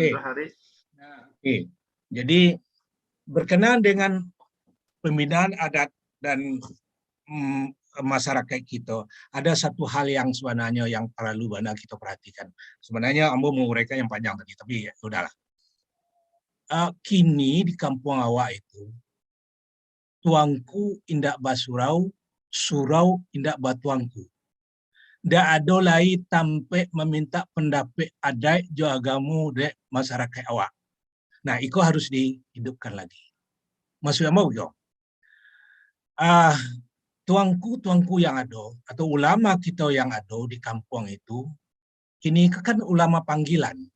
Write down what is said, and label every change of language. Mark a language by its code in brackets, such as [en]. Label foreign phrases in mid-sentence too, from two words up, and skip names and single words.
[id] Jadi berkenaan dengan pembinaan adat dan masyarakat kita, ada satu hal yang sebenarnya yang perlu banyak kita perhatikan. Sebenarnya Ambo menguraikan yang panjang tadi, tapi ya udahlah. [min] Kini di kampung awak itu, tuangku indak basurau, surau indak batuangku. Ndak ada lagi sampai meminta pendapat adat jo agamu dek masyarakat awak. [id] Nah, itu harus dihidupkan lagi. Maksudnya mau jo. Tuangku yang ada atau ulama kita yang ada di kampung itu, ini kan ulama panggilan.